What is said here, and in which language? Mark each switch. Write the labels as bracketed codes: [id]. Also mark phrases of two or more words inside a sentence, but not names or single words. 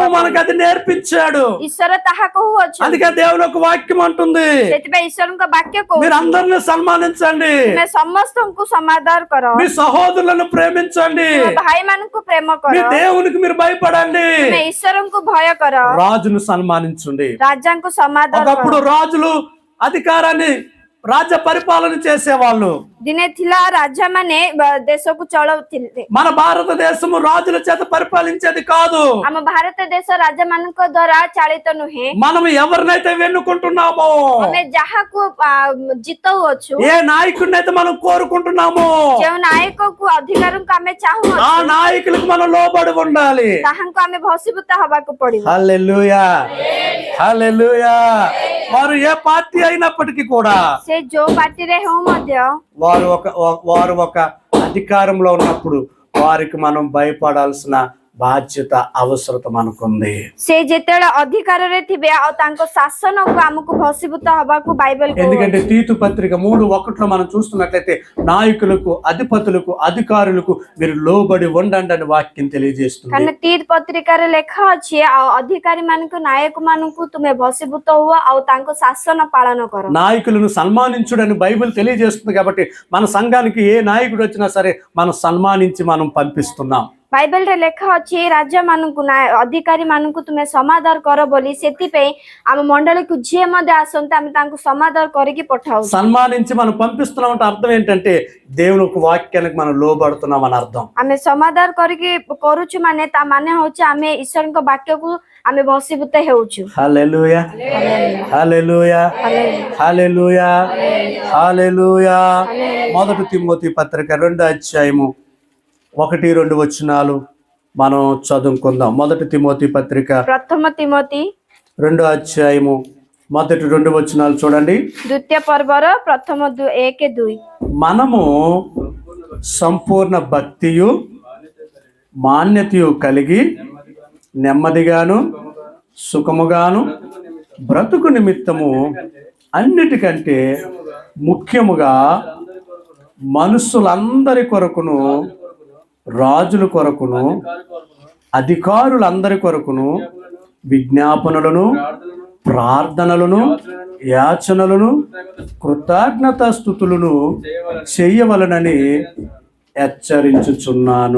[or] ହେବାକୁ [te] మనకు అది నేర్పించాడు. [or] ଈଶ୍ୱର ତାହା କହୁଅଛନ୍ତି. [te] అందుకే దేవుని యొక్క వాక్యం అంటుంది, [or] ସେଥିପାଇଁ ଈଶ୍ୱରଙ୍କ ବାକ୍ୟ କହୁଛି, [te] మీరు అందరిని సన్మానించండి, [or] ତୁମେ ସମସ୍ତଙ୍କୁ ସମାଦର କର, [te] మీ సహోదరులను ప్రేమించండి, [or] ଭାଇ ମାନଙ୍କୁ ପ୍ରେମ କର, [te] మీ దేవునికి మీరు భయపడండి, [or] ତୁମେ ଈଶ୍ୱରଙ୍କୁ ଭୟ କର, [te] రాజును సన్మానించండి. [or] ରାଜାଙ୍କୁ ସମାଦର [te] ఒకప్పుడు [or] କର. [te] రాజులు అధికారాన్ని, రాజ్య పరిపాలన చేసేవాళ్ళు. [or] ଦିନେ ଥିଲା ରାଜା ମାନେ ଦେଶକୁ ଚଳଉଥିଲେ. [te] మన భారతదేశము రాజుల చేత పరిపాలించేది కాదు. [or] ଆମ ଭାରତ ଦେଶ ରାଜା ମାନଙ୍କ ଦ୍ଵାରା ଚାଳିତ ନୁହେଁ. [te] మనం ఎవరినైతే వెన్నుకుంటున్నామో, [or] ଆମେ ଯାହାକୁ ଜିତଉଅଛୁ, [te] ఏ నాయకుడినైతే మనం కోరుకుంటున్నామో, [or] ଯେଉଁ ନାୟକକୁ ଅଧିକାରଙ୍କୁ ଆମେ [te] ఆ [or] ଚାହୁଁଅଛୁ, [te] నాయకులకు మనం లోబడి ఉండాలి. [or] ତାହାଙ୍କୁ ଆମେ ଭସୀଭୂତ ହବାକୁ ପଡିବ. [te] హల్లెలూయా, హల్లెలూయా. వారు ఏ పార్టీ అయినప్పటికీ కూడా [or] ସେ ଯୋଉ ପାର୍ଟିରେ ହଉ ମଧ୍ୟ [te] వారు ఒక అధికారంలో ఉన్నప్పుడు వారికి మనం భయపడాల్సిన బాధ్యత, అవసరత మనకుంది. [or] ସେ ଯେତେବେଳେ ଅଧିକାରରେ ଥିବେ ଆଉ ତାଙ୍କ ଶାସନକୁ ଆମକୁ ଭସୀଭୂତ ହବାକୁ ବାଇବେଲ କହୁଛି. [te] ఎందుకంటే తీతు పత్రిక 3:1 మనం చూస్తున్నట్లయితే నాయకులకు, అధిపతులకు, అధికారులకు మీరు లోబడి ఉండండి అని వాక్యం తెలియజేస్తుంది. [or] କାରଣ ତୀତ ପତ୍ରିକାରେ ଲେଖା ଅଛି, ଆଉ ଅଧିକାରୀ ମାନଙ୍କୁ, ନାୟକ ମାନଙ୍କୁ ତୁମେ ଭସୀଭୂତ ହୁଅ ଆଉ ତାଙ୍କ ଶାସନ ପାଳନ କର. [te] నాయకులను సన్మానించుడని బైబిల్ తెలియజేస్తుంది. కాబట్టి మన సంఘానికి ఏ నాయకుడు వచ్చినా సరే మనం సన్మానించి మనం పంపిస్తున్నాం. [or] ବାଇବେଲରେ ଲେଖା ଅଛି, ରାଜା ମାନଙ୍କୁ, ଅଧିକାରୀ ମାନଙ୍କୁ ତୁମେ ସମାଦର କର ବୋଲି. ସେଥିପାଇଁ ଆମ ମଣ୍ଡଳୀକୁ ଯିଏ ମଧ୍ୟ ଆସନ୍ତି ଆମେ ତାଙ୍କୁ ସମାଦର କରିକି ପଠାଉ. [te] సన్మానించి మనం పంపిస్తున్నాం అంటే అర్థం ఏంటంటే దేవుని యొక్క వాక్యానికి మనం లోబడుతున్నాం అని అర్థం. [or] ଆମେ ସମାଦର କରିକି କରୁଛୁ ମାନେ ତା ମାନେ ହଉଛି ଆମେ ଈଶ୍ୱରଙ୍କ ବାକ୍ୟକୁ ଆମେ ଭସୀଭୂତ ହେଉଛୁ. [te] హల్లెలూయా, హల్లెలూయా, హల్లెలూయా, హల్లెలూయా. మొదటి తిమోతి పత్రిక 2:1-2 మనం చదువుకుందాం. మొదటి తిమోతి పత్రిక [or] ପ୍ରଥମ ତିମୋତି [te] 2:1 చూడండి. [or] ଦ୍ୱିତୀୟ ପର୍ବର ପ୍ରଥମ 1-2. [te] మనము సంపూర్ణ భక్తియు మాన్యతయు కలిగి నెమ్మదిగాను సుఖముగాను బ్రతుకు నిమిత్తము అన్నిటికంటే ముఖ్యముగా మనుషులందరి కొరకును, రాజుల కొరకును, అధికారులందరి కొరకును విజ్ఞాపనలను, ప్రార్థనలను, యాచనలను, కృతజ్ఞతాస్తుతులను చేయవలనని హెచ్చరించుచున్నాను.